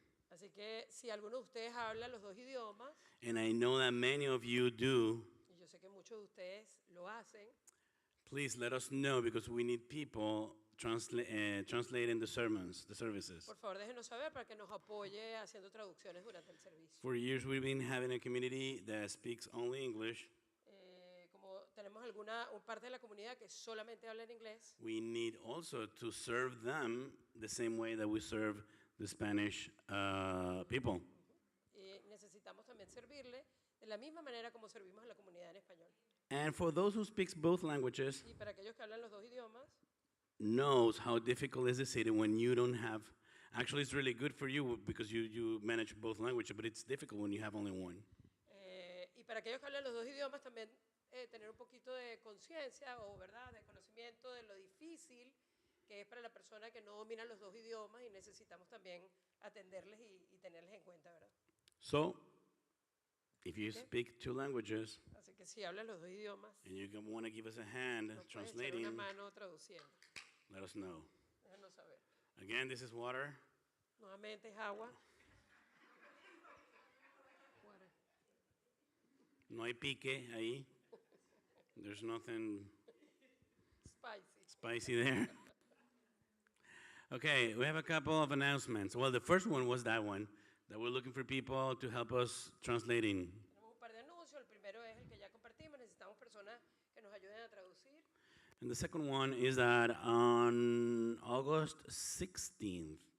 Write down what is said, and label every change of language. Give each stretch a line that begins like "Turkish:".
Spanish: así que si alguno de ustedes habla los dos idiomas,
English: and I know that many of you do,
Spanish: y yo sé que muchos de ustedes lo hacen,
English: please let us know because we need people translating the sermons, the services.
Spanish: por favor déjenos saber para que nos apoye haciendo traducciones durante el servicio.
English: For years, we've been having a community that speaks only English.
Spanish: Como tenemos alguna parte de la comunidad que solamente habla en inglés,
English: We need also to serve them the same way that we serve the Spanish people.
Spanish: necesitamos también servirle de la misma manera como servimos a la comunidad en español.
English: And for those who speak both languages,
Spanish: Y para aquellos que hablan los dos idiomas,
English: knows how difficult is the city when you don't have. Actually, it's really good for you because you manage both languages, but it's difficult when you have only one.
Spanish: y para aquellos que hablan los dos idiomas también tener un poquito de conciencia o verdad, de conocimiento de lo difícil que es para la persona que no domina los dos idiomas y necesitamos también atenderles y tenerles en cuenta, ¿verdad?
English: So, if you speak two languages
Spanish: Así que si hablan los dos idiomas,
English: and you want to give us a hand
Spanish: nos puedes echar una
English: translating,
Spanish: mano traduciendo.
English: let us know.
Spanish: Déjanos saber.
English: Again, this is water.
Spanish: Nuevamente es agua.
English: Water.
Spanish: No hay pique ahí.
English: There's nothing Spicy. spicy there. Okay, we have a couple of announcements. Well, the first one was that one, that we're looking for people to help us translating.
Spanish: Tenemos un par de anuncios. El primero es el que ya compartimos. Necesitamos personas que nos ayuden a traducir.
English: And the second one is that on August 16th,